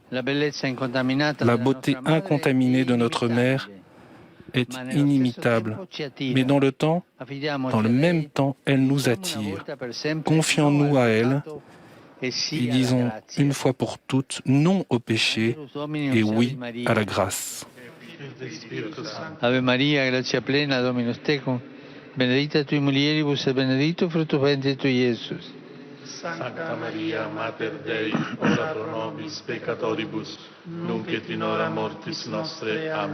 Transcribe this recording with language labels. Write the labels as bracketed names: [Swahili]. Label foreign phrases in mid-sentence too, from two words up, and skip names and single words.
[French] La beauté incontaminée de notre mère est inimitable, mais dans le même temps, elle nous attire. Confions-nous à elle et disons une fois pour toutes non au péché et oui à la grâce. [Latin] Ave Maria, gratia plena, Dominus tecum, benedicta tui mulieribus et benedictus fructus ventris tui, Iesus. Sancta Maria, Mater Dei, ora pro nobis peccatoribus, nunc et in hora mortis nostre. Amen.